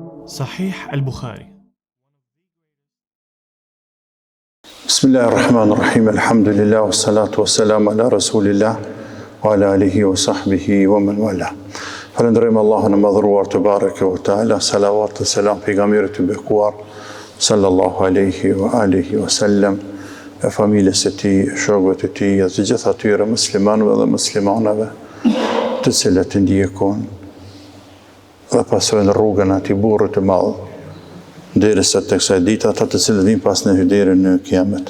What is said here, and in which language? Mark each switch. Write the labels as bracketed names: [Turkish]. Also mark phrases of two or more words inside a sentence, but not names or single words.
[Arabic] صحيح البخاري. بسم الله الرحمن الرحيم الحمد لله والصلاة والسلام على رسول الله وعلى آله وصحبه ومن والاه. [Albanian] Falënderojmë Allahun e madhëruar të [Arabic] تبارك وتعالى, [Albanian] salavat dhe selam pejgamberit të bekuar [Arabic] صلى الله عليه وعلى آله وسلم, [Albanian] e familjes së tij, shokëve të tij, dhe të gjithë atyre muslimanëve dhe muslimanave të cilët ndjekon dhe pasojnë rrugën e atij burri të madh derisa tek kësaj dite ata të cilët vinë pas ne deri në kiamet.